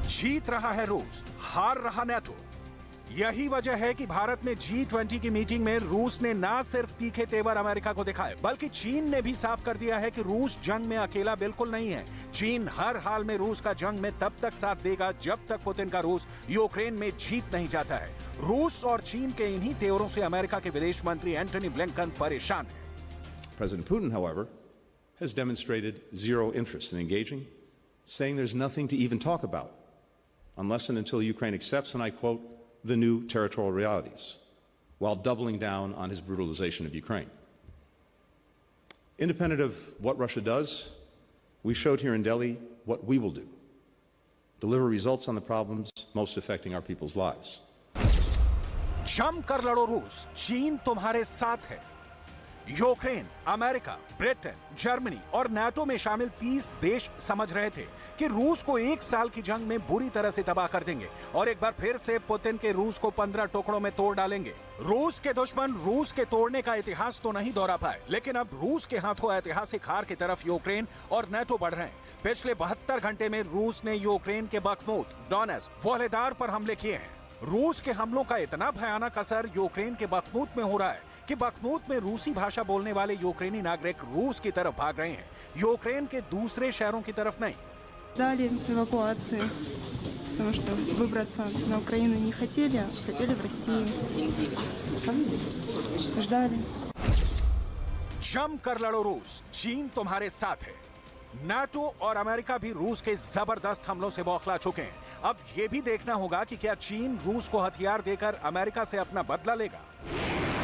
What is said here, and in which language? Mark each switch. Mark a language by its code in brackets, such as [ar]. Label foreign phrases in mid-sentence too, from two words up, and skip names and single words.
[hi] जीत रहा है रूस, हार रहा नाटो। यही वजह है कि भारत में G20 की मीटिंग में रूस ने ना सिर्फ तीखे तेवर अमेरिका को दिखाए, बल्कि चीन ने भी साफ कर दिया है कि रूस जंग में अकेला बिल्कुल नहीं है। चीन हर हाल में रूस का जंग में तब तक साथ देगा जब तक पुतिन का रूस यूक्रेन में जीत नहीं जाता है। रूस और चीन के इन्हीं तेवरों से अमेरिका के विदेश मंत्री एंटनी ब्लिंकन परेशान है। [en] President Putin, however, has demonstrated zero interest in engaging, saying there's nothing to even talk about unless and until Ukraine accepts, and I quote, the new territorial realities, while doubling down on his brutalization of Ukraine. Independent of what Russia does, we showed here in Delhi what we will do. deliver results on the problems most affecting our people's lives. [hi] जम कर लड़ो रूस, चीन तुम्हारे साथ है। यूक्रेन, अमेरिका, ब्रिटेन, जर्मनी और नाटो में शामिल 30 देश समझ रहे थे कि रूस को 1 साल की जंग में बुरी तरह से तबाह कर देंगे और एक बार फिर से पुतिन के रूस को 15 टुकड़ों में तोड़ डालेंगे। रूस के दुश्मन रूस के तोड़ने का इतिहास तो नहीं दोहरा पाए, लेकिन अब रूस के हाथों ऐतिहासिक हार की तरफ यूक्रेन और नाटो बढ़ रहे हैं। पिछले 72 घंटे में रूस ने यूक्रेन के बखमुत, डोनेट्स्क, वोहलेदार पर हमले किए हैं। रूस के हमलों का इतना भयानक असर यूक्रेन के बखमुत में हो रहा है कि बखमुत में रूसी भाषा बोलने वाले यूक्रेनी नागरिक रूस की तरफ भाग रहे हैं, यूक्रेन के दूसरे शहरों की तरफ नहीं। [ru] Ждали эвакуации, потому что выбраться на Украину не хотели, а хотели в Россию. Ждали. [hi] जम कर लड़ो रूस, चीन तुम्हारे साथ है। नाटो और अमेरिका भी रूस के जबरदस्त हमलों से बौखला चुके हैं। अब यह भी देखना होगा कि क्या चीन रूस को हथियार देकर अमेरिका से अपना बदला लेगा।